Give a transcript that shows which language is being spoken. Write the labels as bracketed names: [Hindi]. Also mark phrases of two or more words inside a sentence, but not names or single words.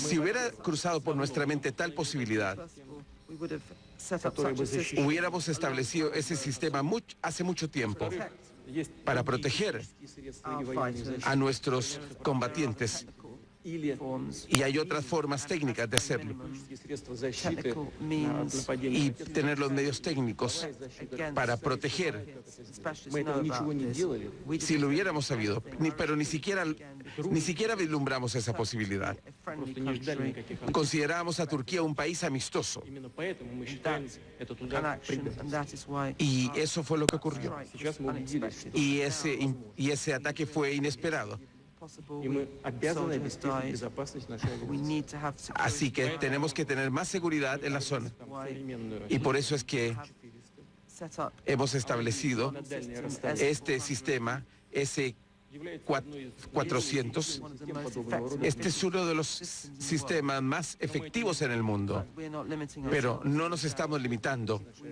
[Spanish] Si hubiera cruzado por nuestra mente tal posibilidad, [English] first of all, we would have set up [Russian] Который [English] such [Russian] бы [English] a system [Spanish] hubiéramos establecido ese sistema hace mucho tiempo [Russian] есть [Spanish] para proteger [Russian] и средства [English] our [Russian] и военные [English] fighters [Spanish] a nuestros combatientes. [Russian] или [English] forms, [Spanish] Y hay otras formas técnicas de hacerlo. [Russian] и средства защиты [English] technical [Russian] от [English] means, [Spanish] Y [Russian] нападения. [Spanish] tener los medios técnicos [English] against [Spanish] para proteger. [English] specialists [Russian] Мы [English] know [Russian] этого [English] about [Russian] ничего не [English] this. [Russian] делали. [English] We [Spanish] Si lo hubiéramos sabido, pero ni siquiera vislumbramos esa posibilidad. [English] a friendly [Russian] Просто не ждали [English] country, [Russian] никаких [Spanish] Considerábamos a Turquía un país amistoso [Russian] Именно поэтому мы считаем этот [English] an [Russian] удар [English] action, and [Russian] предательством. [English] that is why [Spanish] y eso fue lo que ocurrió. [English] strike [Russian] Сейчас [English] was [Russian] мы убедились, [English] unexpected. [Russian] что [Spanish] Y ese ataque fue inesperado. [Russian] И мы обязаны обеспечить безопасность нашей авиации. [Spanish] Así que tenemos que tener más seguridad en la zona. Y por eso es que hemos establecido este sistema S-400. Este es uno de los sistemas más efectivos en el mundo, pero no nos estamos limitando.